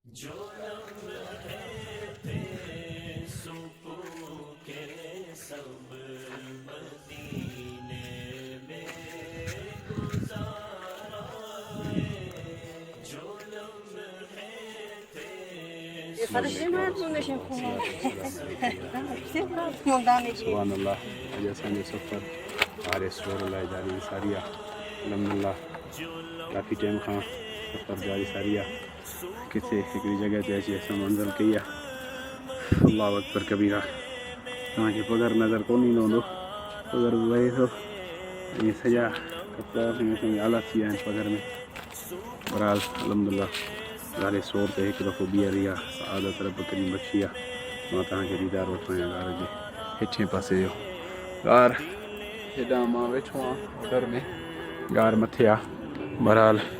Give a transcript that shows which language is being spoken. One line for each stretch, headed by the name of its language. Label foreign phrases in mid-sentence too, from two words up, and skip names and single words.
Urdu: جو لمحے تھے سکون کے سب مدینے میں گزارائے، جو لمحے تھے
Arabic: سبحان اللہ
Sindhi: اॼु असांजो सफ़र हारे सोर लाइ जारी सारी आहे अलहमदिल्ला काफ़ी टाइम खां सफ़र जारी सारी आहे किथे हिकिड़ी जॻह ते अची असां मंज़िल कई आहे
Arabic: الله أكبر كبيرا
Sindhi: तव्हांखे पघर नज़र कोन ईंदो हूंदो पघर बि वहे थो ऐं सॼा कपिड़ा असांजा आला थी विया आहिनि पघर में बहरहाल अलहमदिल्ला हारे सोर ते हिकु दफ़ो ॿीहर इहा सआदत रब करीम बख़्शी आहे मां तव्हांखे दीदार वठां ॻार जे हेठिएं पासे जो ॻार हेॾां मां वेठो आहियां घर में ॻार मथे आहे बहरहाल